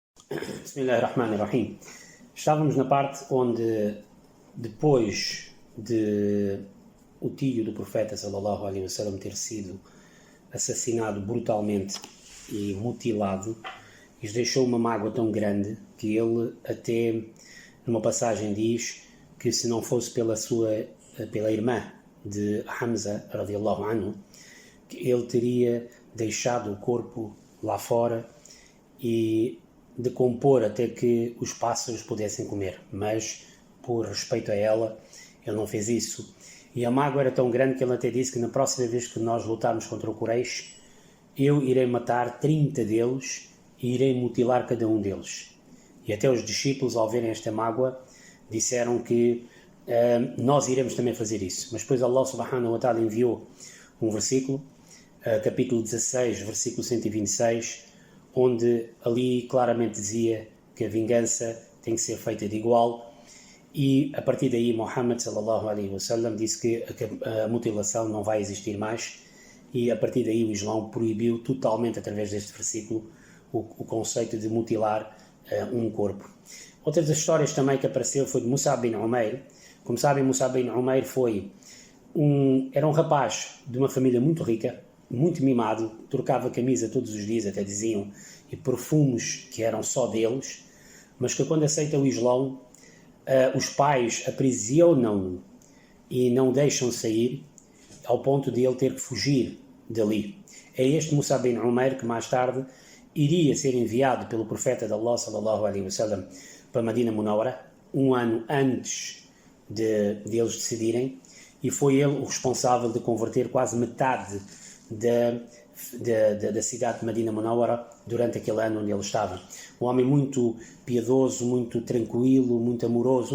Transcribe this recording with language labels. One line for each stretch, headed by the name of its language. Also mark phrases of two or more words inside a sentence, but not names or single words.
Arabic: Bismillahirrahmanirrahim.
Portuguese: Estávamos na parte onde, depois de o tio do profeta
Arabic: صلى الله عليه وسلم
Portuguese: ter sido assassinado brutalmente e mutilado, lhes deixou uma mágoa tão grande que ele até numa passagem diz que se não fosse pela irmã de Hamza
Arabic: رضي الله عنه,
Portuguese: que ele teria deixado o corpo lá fora e decompor até que os pássaros pudessem comer, mas por respeito a ela ele não fez isso. E a mágoa era tão grande que ele até disse que na próxima vez que nós lutarmos contra o Quraysh, eu irei matar 30 deles e irei mutilar cada um deles. E até os discípulos, ao verem esta mágoa, disseram que nós iremos também fazer isso. Mas depois Allah
Arabic: سبحانه وتعالى
Portuguese: enviou um versículo, capítulo 16, versículo 126, onde ali claramente dizia que a vingança tem que ser feita de igual, e a partir daí Muhammad
Arabic: صلى الله عليه وسلم
Portuguese: disse que a mutilação não vai existir mais, e a partir daí o Islão proibiu totalmente, através deste versículo, o conceito de mutilar um corpo. Outra das histórias também que apareceu foi de Mus'ab bin Umair. Como sabem, Mus'ab bin Umair era um rapaz de uma família muito rica, muito mimado, trocava camisa todos os dias, até diziam, e perfumes que eram só deles, mas que quando aceita o Islão, os pais aprisionam-no e não o deixam sair, ao ponto de ele ter que fugir dali. É este Mus'ab bin Umair que mais tarde iria ser enviado pelo profeta de Allah
Arabic: صلى الله عليه وسلم
Portuguese: para Medina Munawwara, um ano antes de eles decidirem, e foi ele o responsável de converter quase metade da cidade de Medina Munawwara durante aquele ano onde ele estava. Um homem muito piedoso, muito tranquilo, muito amoroso.